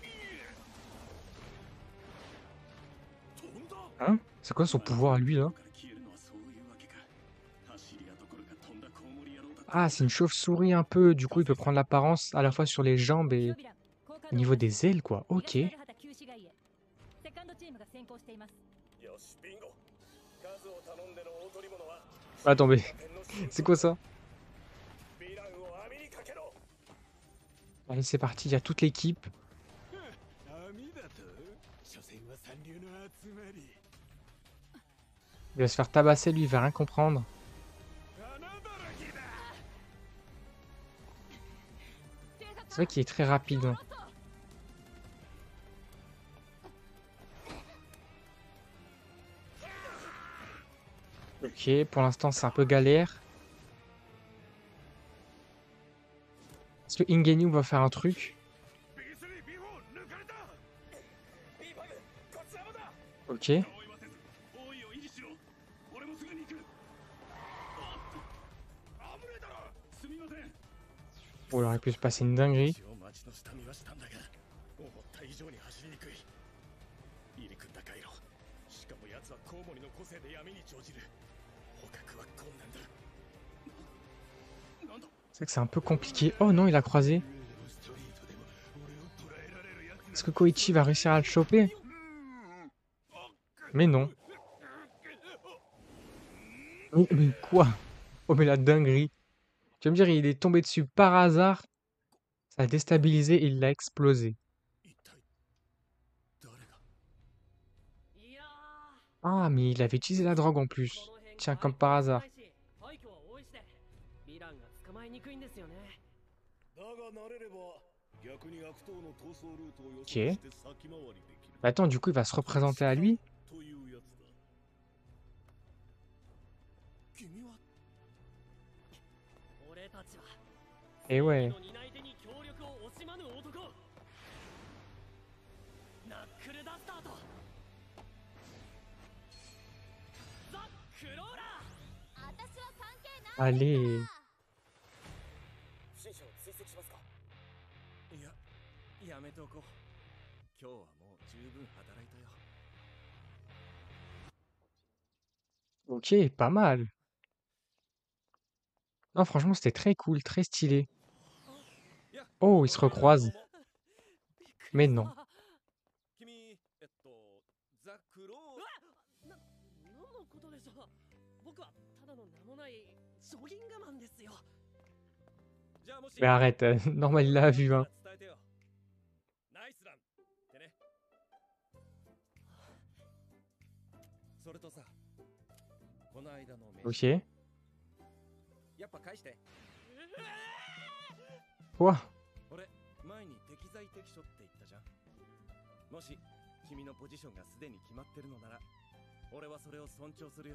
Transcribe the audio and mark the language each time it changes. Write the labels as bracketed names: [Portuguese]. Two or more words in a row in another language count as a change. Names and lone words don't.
[French] Hein? C'est quoi son pouvoir à lui là? Ah, c'est une chauve-souris un peu, du coup il peut prendre l'apparence à la fois sur les jambes et au niveau des ailes quoi. Ok. [Japanese] よし、ビンゴ。数を頼んでの大取り物は [French] Attends, mais c'est quoi ça? [Japanese] ヴィランを網にかけろ。 [French] Allez, c'est parti, il y a toute l'équipe. [Japanese] 網だと？所詮は三流の集まり。 [French] Il va se faire tabasser, lui, il va rien comprendre. [Japanese] 穴だらけだ。 [French] C'est vrai qu'il est très rapide. Hein. Ok, pour l'instant c'est un peu galère. Est-ce que Ingenu va faire un truc? [Japanese] ビギスリービー4抜かれた。ビーバグ、こちらもだ。 [French] Ok. [Japanese] 追いはせず、包囲を維持しろ。俺もすぐに行く。あっと。危ねえだろ。すみません。 [French] Bon, il aurait pu se passer une dinguerie. [Japanese] 一応町の下見はしたんだが、思った以上に走りにくい。入り組んだ回路。しかも奴はコウモリの個性で闇に乗じる。捕獲は困難だ。なんだ。 [French] C'est vrai que c'est un peu compliqué. Oh non, il a croisé. Est-ce que Koichi va réussir à le choper? Mais non. Mais quoi? Oh mais la dinguerie. Tu vas me dire, il est tombé dessus par hasard. Ça a déstabilisé et il l'a explosé. [Japanese] 一体誰が。いや [French] Ah, mais il avait utilisé la drogue en plus. [Japanese] この辺 [French] Tiens, comme par hasard. [Japanese] 廃墟は多いしでヴィランが捕まえにくいんですよね。だが慣れれば逆に悪党の逃走ルートを予測 [French] Ok. [Japanese] して先回りできる [French] Mais attends, du coup, il va se représenter à lui. [Japanese] というやつだ。君は俺たちは [French] Et ouais. [Japanese] の担い手に協力を惜しまぬ男。ナックルダスターとザ・クローラー。私は関係ない [French] Allez. [Japanese] 不審者を追跡しますか。いや、やめておこう。今日はもう十分働いたよ。 [French] Ok, pas mal. Non, franchement, c'était très cool, très stylé. Oh, ils se recroisent. Mais non. [Japanese] 君、 ザ・クロー何のことでしょう。僕はただの名もないジョギングマンですよ。じゃあもし [French] Mais arrête, normal, il l'a vu, hein. [Japanese] 伝えてよ。ナイスランってね。それとさ、この間の飯 [French] Ok. [Japanese] やっぱ返して。 [French] Quoi? [Japanese] 俺、前に適材適所って言ったじゃん。もし君のポジションがすでに決まってるのなら、俺はそれを尊重するよ。